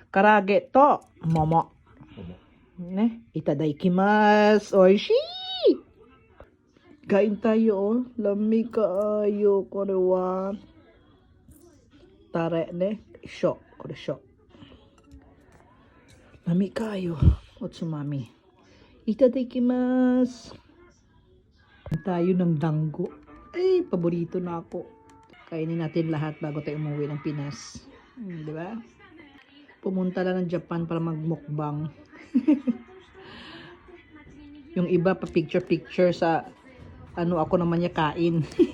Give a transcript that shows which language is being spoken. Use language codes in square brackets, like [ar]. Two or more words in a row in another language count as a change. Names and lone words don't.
[ja] Karage to. Momo. Ne? Itadaikimasu. [tl] Oishi! Kain tayo, oh. [ceb] Lami kaayo. [ja] Kore wa. Tare, ne? Shok. Kore shok. [ceb] Lami kaayo. Otsumami. [ja] Itadaikimasu. [tl] Kain tayo ng dango. Ay, paborito na ako. Kainin natin lahat bago tayo umuwi ng Pinas. Di ba? Pumunta lang ng Japan para magmukbang. Yung iba pa picture sa ano ako naman niya kain.